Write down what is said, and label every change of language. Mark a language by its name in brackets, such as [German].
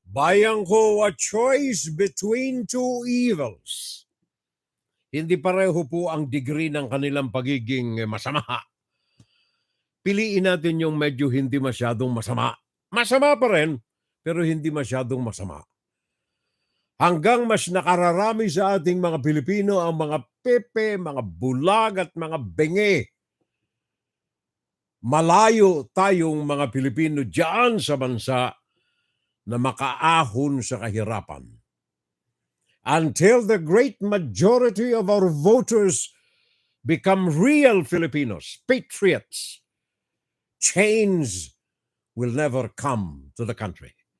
[Filipino] Bayang ko, [English] a choice between two evils. [Filipino] Hindi pareho po ang degree ng kanilang pagiging masama. Piliin natin yung medyo hindi masyadong masama. Masama pa rin, pero hindi masyadong masama. Hanggang mas nakararami sa ating mga Pilipino ang mga pepe, mga bulag at mga benge. Malayo tayong mga Pilipino diyan sa bansa na makaahon sa kahirapan. [English] Until the great majority of our voters become real Filipinos, patriots, change will never come to the country.